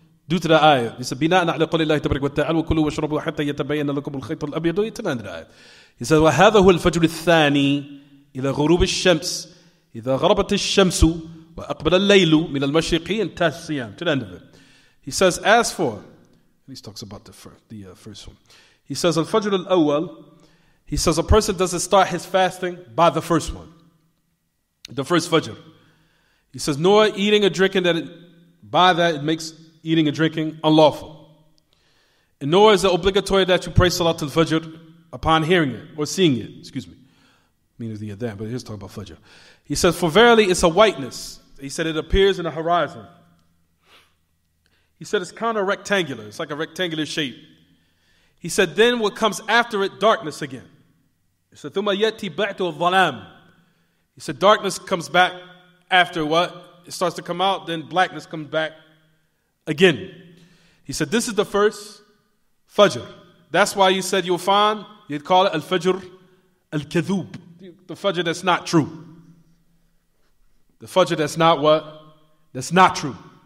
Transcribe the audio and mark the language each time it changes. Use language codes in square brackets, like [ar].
[en] Due to the ayah, this is [ar] بناء على قول الله تبارك وتعالى وكلوا واشربوا حتى يتبين لكم الخيط الأبيض يتنان الآية. [en] He says [ar] وهذا هو الفجر الثاني إلى غروب الشمس إذا غربت الشمس وأقبل الليل من المشرق انتهى الصيام. [en] To the end of it. He says as for, he talks about the first one. He says al-Fajr al-Awwal, he says a person doesn't start his fasting by the first one, the first Fajr. He says, nor eating or drinking by that it makes eating and drinking unlawful. And nor is it obligatory that you pray Salat al-Fajr upon hearing it, or seeing it, meaning the adhan, but here's talking about Fajr. He says, for verily it's a whiteness. He said it appears in the horizon. He said it's kind of rectangular. It's like a rectangular shape. He said, then what comes after it, darkness again. He said, [ar] ثُمَّ يَأْتِي بَعْدُ الظَّلَامِ. [en] He said, darkness comes back after what? It starts to come out, then blackness comes back again. He said, this is the first Fajr. That's why you said you'll find, you'd call it Al-Fajr Al-Kadhub. The Fajr that's not true. The Fajr that's not what? That's not true.